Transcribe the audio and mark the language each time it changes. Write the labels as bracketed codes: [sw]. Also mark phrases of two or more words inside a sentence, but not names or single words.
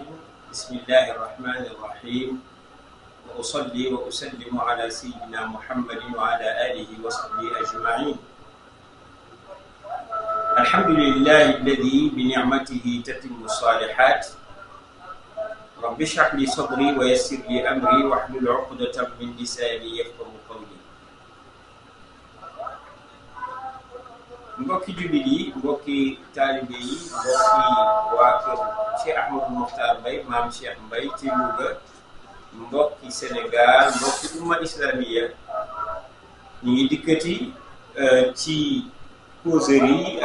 [ar] بسم الله الرحمن الرحيم، وأصلي وأسلم على سيدنا محمد وعلى آله وصحبه أجمعين. الحمد لله الذي بنعمته تتم الصالحات. رب اشرح لي صدري ويسر لي أمري واحلل عقدة من لساني يفقهوا قولي. [wo] mbokki jullit yi, mbokki taalibe yi, mbokki waa kër Cheikh Ahmadou Mokhtar Mbaye, maam Cheikh Mbaye ci Louga, mbokki Sénégal, mbokki [ar] أمة إسلامية, [wo] ñu ngi dikkati ci causerie